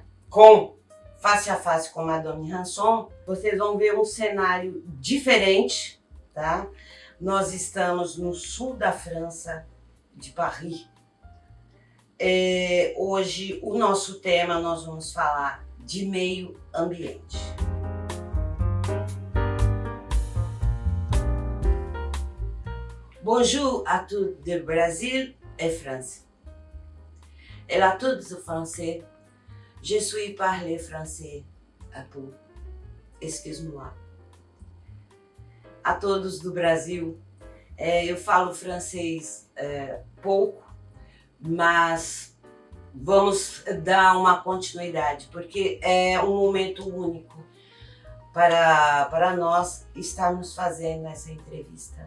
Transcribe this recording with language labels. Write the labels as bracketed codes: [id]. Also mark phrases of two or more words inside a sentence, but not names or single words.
[pt] Face a face com Madame Ranson. Vocês vão ver um cenário diferente, tá? Nós estamos no sul da França, de Paris. Hoje o nosso tema, nós vamos falar de meio ambiente. [fr] Bonjour à tous du Brésil et France. Et à tous les Français, je suis parlé français à vous. Excuse-moi. [pt] A todos do Brasil, eu falo francês pouco, mas vamos dar uma continuidade, porque é um momento único para nós estarmos fazendo essa entrevista.